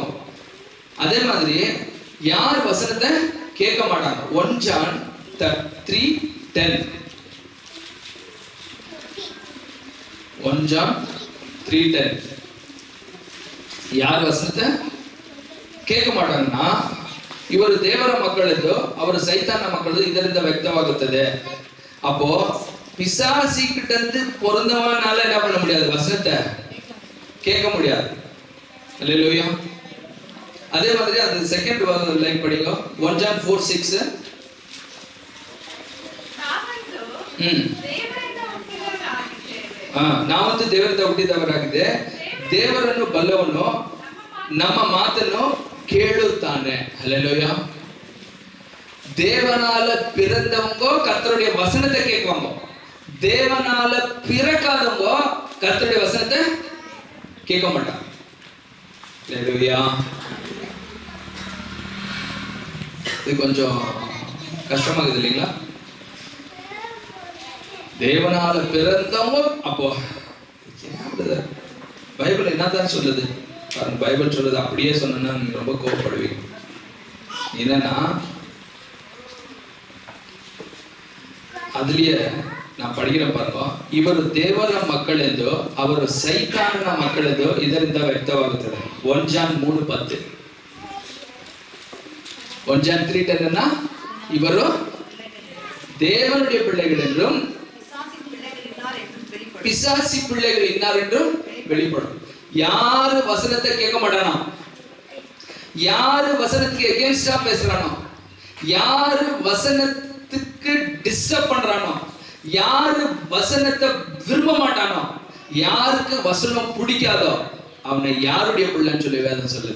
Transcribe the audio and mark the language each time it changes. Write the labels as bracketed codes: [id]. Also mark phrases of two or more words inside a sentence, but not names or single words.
[ta] அதே மாதிரி யார் வசனத்தை கேட்க மாட்டாங்க? [en] 1 John 3:10. 1 John 3:10. [ta] யார் வசனத்தை கேட்க மாட்டாங்கன்னா [kn] ಇವರು ದೇವರ ಮಕ್ಕಳದ್ದು ಅವರು ಸೈತಾನ ಮಕ್ಕಳದ್ದು ಇದರಿಂದ ವ್ಯಕ್ತವಾಗುತ್ತದೆ. [ta] அப்போ பிசாசி கிட்ட இருந்து பிறந்தவனால என்ன பண்ண முடியாது? வசனத்தை கேட்க முடியாது. அல்லேலூயா. அதே மாதிரி அது [en] second line [ta] படிங்க. [en] 1 John 4:6. [kn] ನಾವಂತೂ ದೇವರಿಂದ ಹುಟ್ಟಿದವರಾಗಿದೆ, ದೇವರನ್ನು ಬಲ್ಲವನು ನಮ್ಮ ಮಾತನ್ನು கேளுத்தானே. [ta] ஹல்லேலூயா. தேவனால பிறந்தவங்க கர்த்தருடைய வசனத்தை கேட்குவாங்க. தேவனால பிறக்காதவங்க கர்த்தருடைய வசனத்தை கேட்க மாட்டாங்க. ஹல்லேலூயா. இது கொஞ்சம் கஷ்டமாகுது இல்லைங்களா? தேவனால பிறந்தவங்க அப்போ பைபிள் என்னதான் சொல்லுது? பைபிள் சொல்றது அப்படியே சொன்னா நீங்க ரொம்ப கோபப்படுவீங்க. என்னன்னா அதுலயே நான் படிக்கிறேன் பாருங்க. [kn] ಇವರು ದೇವರ ಮಕ್ಕಳೆಂದು ಅವರು ಸೈತಾನನ ಮಕ್ಕಳೆಂದು ಇದರಿಂದ ವ್ಯಕ್ತವಾಗುತ್ತದೆ. [en] 1 John 3:10. [ta] 1 John 3:10 இவரோ தேவனுடைய பிள்ளைகள் என்றும் பிசாசி பிள்ளைகள் இன்னார் என்றும் வெளிப்படும். யாரு வசனத்தை கேட்க மாட்டானோ, யாரு வசனத்துக்கு எகென்ஸ்டா பேசுறானோ, யாரு வசனத்துக்கு டிஸ்டர்ப் பண்றானோ, யாரு வசனத்தை விரும்ப மாட்டானோ, யாருக்கு வசனம் பிடிக்காதோ அவனை யாருடைய பிள்ளைன்னு சொல்லி வேதம் சொல்லுது.